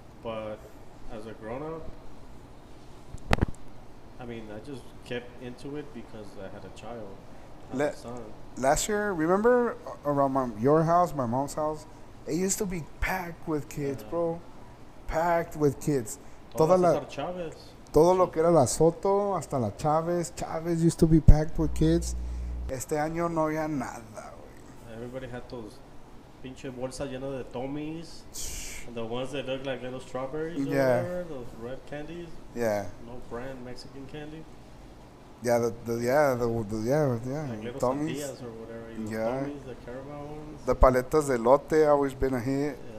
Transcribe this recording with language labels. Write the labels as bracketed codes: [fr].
[en] But as a grown-up, I mean, I just kept into it because I had a child, a son. Last year, remember around your house, my mom's house, it used to be packed with kids, bro. Packed with kids. [es] Todo lo que era la Soto, hasta la Chávez. [en] Chávez used to be packed with kids. [es] Este año no había nada, güey. [en] Everybody had those [es] pinche bolsas llenas de Tommys. [en] And the ones that look like little strawberries or whatever, those red candies. Yeah. No brand Mexican candy. Yeah, Like little Tommys. or whatever. Tommys, the Carabao ones. The [es] paletas de lote [en] always been a hit.